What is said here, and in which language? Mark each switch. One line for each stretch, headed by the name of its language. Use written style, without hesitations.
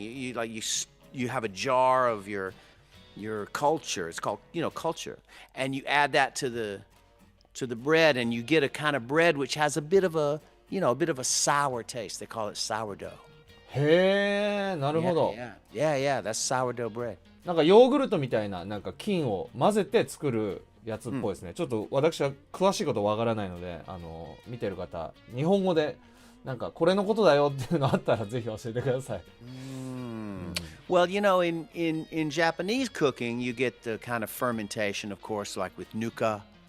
English: You have a jar of your culture. It's called culture, and you add that to the bread, and you get a kind of bread which has a bit of a sour taste. They call it sourdough.
Japanese: へー、なるほど。
English: Yeah, that's sourdough bread.
Japanese: なんかヨーグルトみたいななんか菌を混ぜて作るやつっぽいですね。ちょっと私は詳しいことわからないので、見てる方、日本語でなんかこれのことだよっていうのあったらぜひ教えてください。
English: Well, in Japanese cooking, you get the kind of fermentation, of course, like with nuka.